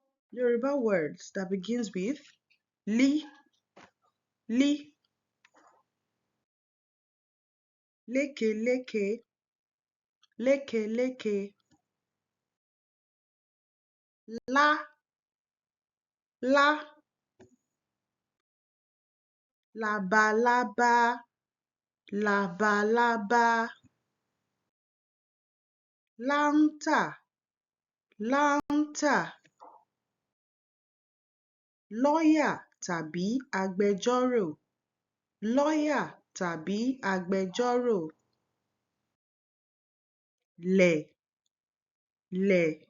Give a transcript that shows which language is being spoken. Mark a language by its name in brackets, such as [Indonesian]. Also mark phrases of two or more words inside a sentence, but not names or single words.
[English] Yoruba words that begins with li, li, leke, leke, leke, leke, la, la, [Yoruba] labalábá, labalábá, láńtà, láńtà, lọ́yà tàbí agbẹjọ́rò, lọ́yà tàbí agbẹjọ́rò, lẹ̀, lẹ̀,